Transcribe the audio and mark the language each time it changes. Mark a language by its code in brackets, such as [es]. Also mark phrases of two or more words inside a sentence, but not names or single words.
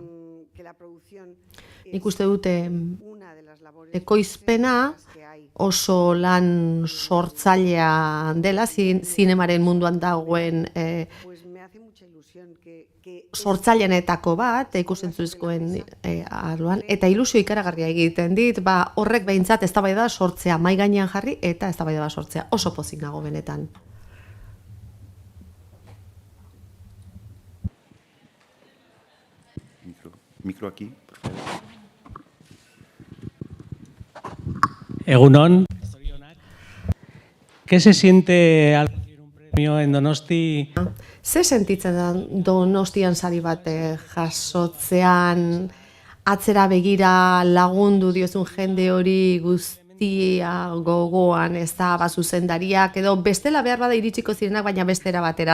[eu] Nik uste dute ekoizpena oso lan sortzailea dela, zinemaren munduan dagoen sortzaileetako bat, ikusentzuzkoen arloan, eta ilusio ikaragarria egiten dit, horrek behintzat eztabaida sortzea, mahai gainean jarri, eta eztabaida sortzea, oso pozik nago benetan. [es] Micro aquí. [eu] Egunon. [es] ¿Qué se siente al recibir un premio En Donosti... [eu] Ze sentitzen da Donostian sari bat jasotzean, atzera begira lagundu diozun jende hori guztia gogoan, ez da, zuzendariak, edo bestela behar bada iritsiko zirenak, baina bestera batera.